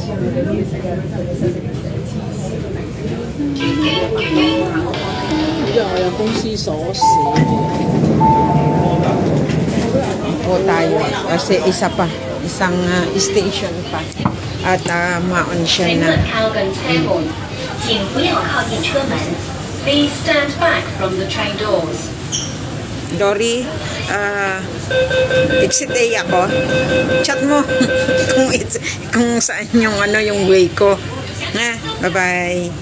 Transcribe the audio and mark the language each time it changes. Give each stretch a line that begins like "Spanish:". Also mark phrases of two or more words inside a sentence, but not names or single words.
Filipino: Po tayo kasi isa pa. Isang station pa. At Maon siya
Chinese: 乘
Filipino: na.
Chinese: 客靠近車門，請不要靠近車門。
English: Please stand back from the train doors.
Filipino: Dory, exit A ako. Chat mo kung saan yung yung way ko. Bye-bye.